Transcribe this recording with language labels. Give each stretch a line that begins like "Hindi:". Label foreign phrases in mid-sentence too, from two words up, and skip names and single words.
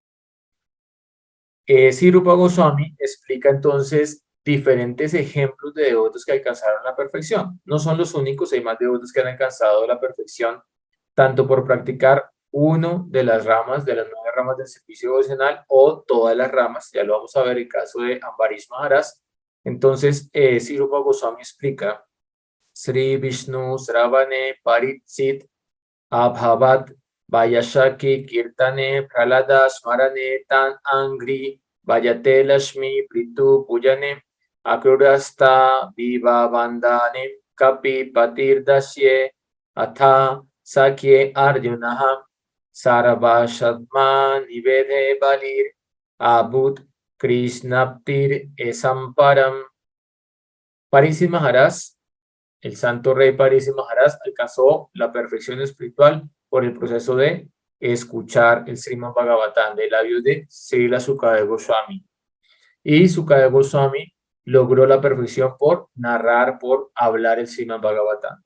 Spanish: Sri Rupa Goswami explica entonces diferentes ejemplos de devotos que alcanzaron la perfección. No son los únicos, hay más devotos que han alcanzado la perfección, tanto por practicar uno de las ramas, de las 9 ramas del servicio devocional o todas las ramas. Ya lo vamos a ver en el caso de Ambarish Maharaj. Entonces, Sri Rupa Goswami explica:
Sanskrit: Sri Vishnu Sravane Paritsit Abhavat Vayashaki Kirtane Pralada Smarane Tan Angri Vayate Lashmi Pritu Pujane Akrurasta Viva Bandane Kapi Patir Dasye Atha Sakye Arjunaha Sarvashatma Nivedhe Balir Abut Krishnaptir Esamparam.
Spanish: Parisi Maharaj, el santo rey Parisi Maharaj, alcanzó la perfección espiritual por el proceso de escuchar el Srimad Bhagavatam de labios de Srila Sukadeva Goswami. Y Sukadeva Goswami logró la perfección por narrar, por hablar el Srimad Bhagavatam.